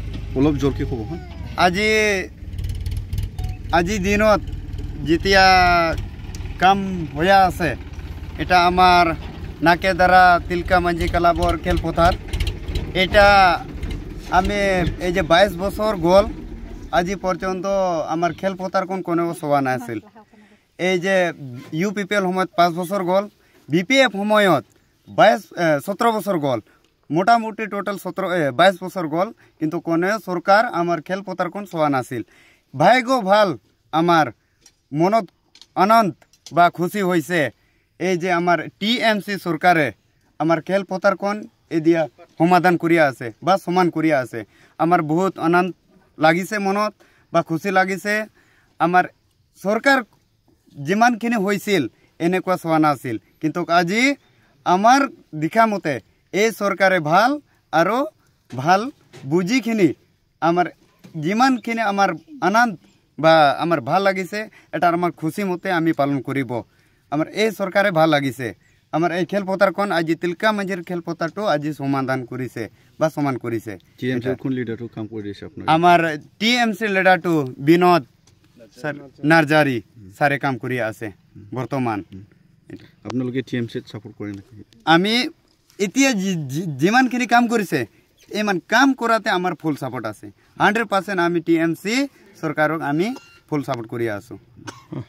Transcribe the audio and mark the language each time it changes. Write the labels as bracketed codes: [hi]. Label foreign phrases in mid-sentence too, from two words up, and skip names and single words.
[as] অলপ জোৰকৈ ক'ব। আজি দিনত যেতিয়া কাম হৈ আছে এটা আমাৰ নাকেদারা তিলকা মাঝি ক্লাবৰ খেলপথার। এটা আমি এই যে 22 বছর গল আজি পর্যন্ত আমার খেলপথার কোনো চোৱা নাছিল। এই যে UPPL সময়ত 5 বছর গল, BPF সময়ত 17 বছর গল, মোটামুটি টোটাল 22 বছর গল, কিন্তু কোনো সরকার আমার খেলপথার চোৱা নাছিল। ভাগ্য ভাল, আমার মনত আনন্দ বা খুশি হয়েছে এই যে আমার TMC সরকারে আমার খেলপথার এদিয়া সমাধান করিয়া আছে বা সমান করিয়া আছে। আমার বহুত আনন্দ লাগিছে মনত বা খুশি লাগিছে। আমার সরকার যিমানখিনি হয়েছিল এনেকুৱা চোৱা নাছিল, কিন্তু আজি আমার দেখা মতে এই সরকারে ভাল আৰু ভাল বুজিখিনি আমার যিমানখিনি আমার আনন্দ বা আমার ভাল লাগিছে এটা আমার খুশি মতে আমি পালন করিব। আমার এই সরকারে ভাল লাগিছে। আমার এই খেলপথারখন আজি তিলকা মাঝির খেলপথারটো আজি সমাধান করিছে বা সমান করিছে। আমার TMC লিডারটো বিনোদ নার্জারি সারে কাম করি আছে বর্তমান। আপোনালোকে TMC সাপোর্ট কৰে নাকি? আমি এতিয়া যিমানখিনি কাম কৰিছে ইমান কাম কৰাতে আমার ফুল সাপোর্ট আছে। 100% আমি TMC সরকারক আমি ফুল সাপোর্ট করি আছো।